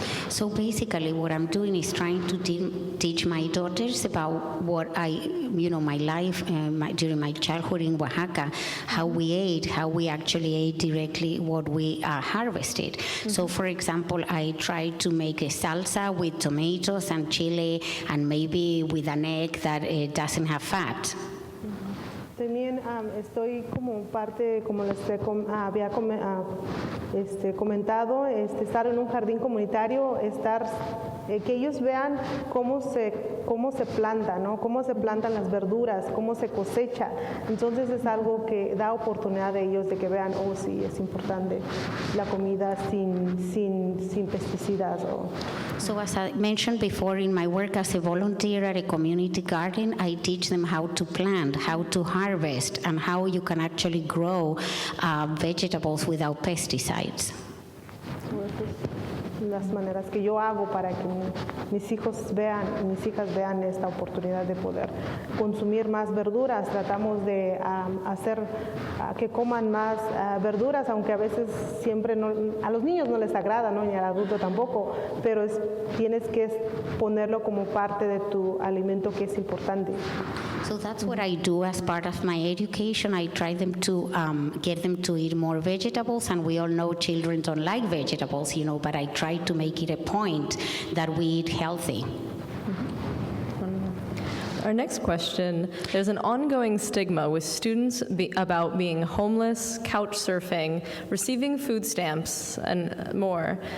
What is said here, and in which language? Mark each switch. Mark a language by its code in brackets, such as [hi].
[en] So basically what I'm doing is trying to teach my daughters about what my life during my childhood in Oaxaca, how we ate, how we actually ate directly what we harvested. Mm-hmm. So for example, I tried to make a salsa with tomatoes and chili and maybe with an egg that doesn't have fat. [es] También estoy como parte, como les había comentado, estar en un jardín comunitario, que ellos vean cómo se planta, ¿no? Cómo se plantan las verduras, cómo se cosecha. Entonces es algo que da oportunidad a ellos de que vean, oh sí, es importante la comida sin pesticidas. [en] So as I mentioned before, in my work as a volunteer at a community garden, I teach them how to plant, how to harvest, and how you can actually grow vegetables without pesticides. [es] Las maneras que yo hago para que mis hijas vean esta oportunidad de poder consumir más verduras. Tratamos de hacer que coman más verduras, aunque a veces siempre a los niños no les agrada, ¿no? Ni al adulto tampoco, pero tienes que ponerlo como parte de tu alimento, que es importante. [en] So that's what I do as part of my education. I try them to get them to eat more vegetables, and we all know children don't like vegetables, but I try to make it a point that we eat healthy. Our next question, there's an ongoing stigma with students about being homeless, couch surfing, receiving food stamps, and more.